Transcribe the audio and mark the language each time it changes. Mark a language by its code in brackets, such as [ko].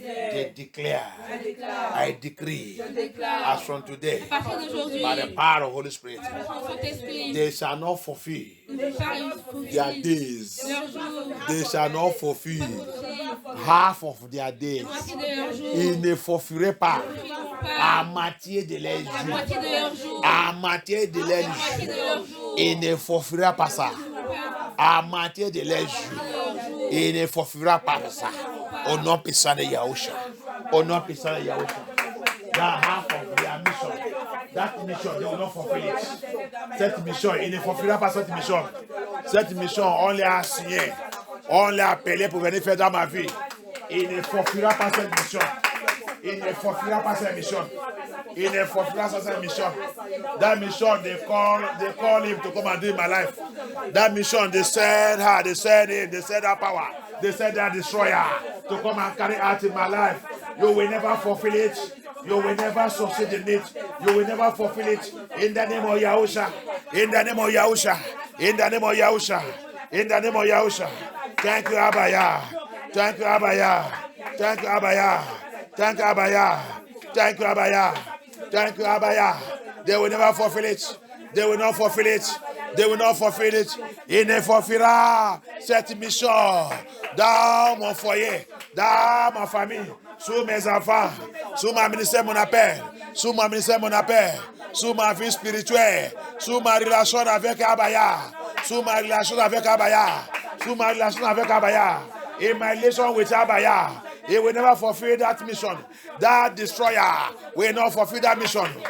[en] I decree, as from today, by the power of the Holy Spirit, they shall not fulfill their days. They shall not fulfill half of their days. [fr] Ils ne fulfilleraient pas à moitié de leurs jours. À moitié de leurs jours. Ils ne fulfilleraient pas ça. À moitié de leurs jours. Ils ne fulfilleraient pas ça. Au nom puissant de Yahushua. Au nom puissant de Yahushua. [en] That half of their mission. That mission, they will not fulfill it. [fr] Cette mission, il ne fulfillera pas cette mission. Cette mission, on l'a signé. On l'a appelé pour venir faire dans ma vie. Il ne fulfillera pas cette mission. Il ne fulfillera pas cette mission. Il ne fulfillera pas cette mission. [en] That mission, they call him to come and do in my life. That mission, they send her, they send him, they send her power. They send that destroyer to come and carry out in my life. You will never fulfill it. You will never succeed in it. You will never fulfill it. In the name of Yahusha. In the name of Yahusha. In the name of Yahusha. In the name of Yahusha. Thank you, Abaya. Thank you, Abaya. Thank you, Abaya. Thank you, Abaya. Thank you, Abaya. Thank you, Abaya. They will never fulfill it. They will not fulfill it. They will not fulfill it. [fr] Il ne fulfillera cette mission dans mon foyer, dans ma famille, sous mes enfants, sous ma ministère, mon appel, sous ma ministère, mon appel, sous ma vie spirituelle, sous ma relation avec Abaya, sous ma relation avec Abaya, sous ma relation avec Abaya, [en] in my relation with Abaya. He will never fulfill that mission. That destroyer will not fulfill that mission.